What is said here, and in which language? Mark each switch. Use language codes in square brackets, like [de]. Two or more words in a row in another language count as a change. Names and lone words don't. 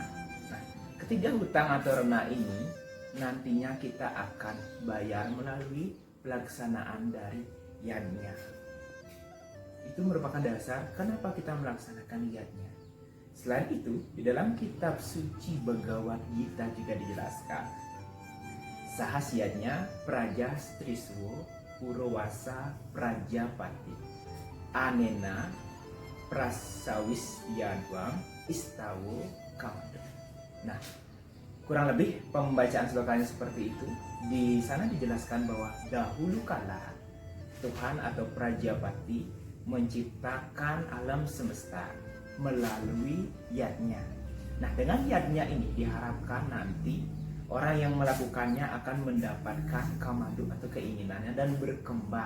[id] Nah, ketiga hutang atau rena ini nantinya kita akan bayar melalui pelaksanaan dari yajna. Itu merupakan dasar kenapa kita melaksanakan yajna. Selain itu, di dalam kitab suci Bhagavad Gita juga dijelaskan [sa] सहस्यन्य प्रजा स्त्रिस्वो पुरवस प्रजापति अनेन प्रसविस् यद्वम् इस्तवो कामदु. [id] Nah, kurang lebih pembacaan slokanya seperti itu. Di sana dijelaskan bahwa dahulu kala Tuhan atau Prajapati menciptakan alam semesta melalui yajna. Nah, dengan yajna ini diharapkan nanti orang yang melakukannya akan mendapatkan kamadu atau keinginannya dan berkembang.